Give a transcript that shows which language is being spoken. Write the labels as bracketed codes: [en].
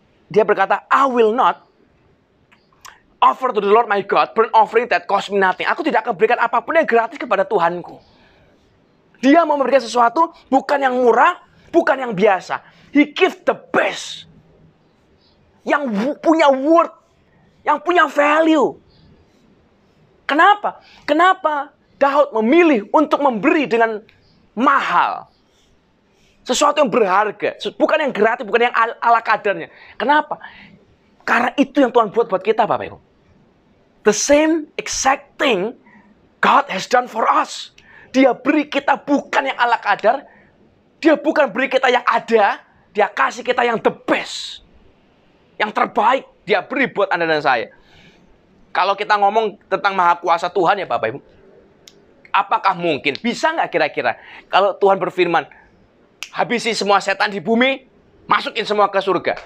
[id] Dia berkata, [en] I will not offer to the Lord my God burnt offering that cost me nothing. [id] Aku tidak akan berikan apapun yang gratis kepada Tuhanku. Dia mau memberikan sesuatu bukan yang murah, bukan yang biasa. [en] He gives the best. [id] Yang punya [en] worth, [id] yang punya [en] value. [id] Kenapa? Kenapa Daud memilih untuk memberi dengan mahal? Sesuatu yang berharga, bukan yang gratis, bukan yang ala kadarnya. Kenapa? Karena itu yang Tuhan buat kita, Bapak Ibu. [en] The same exact thing God has done for us. [id] Dia beri kita bukan yang ala kadar, dia bukan beri kita yang ada, dia kasih kita yang [en] the best. [id] Yang terbaik dia beri buat Anda dan saya. Kalau kita ngomong tentang maha kuasa Tuhan ya Bapak Ibu, apakah mungkin, bisa nggak kira-kira kalau Tuhan berfirman, habisi semua setan di bumi, masukin semua ke surga.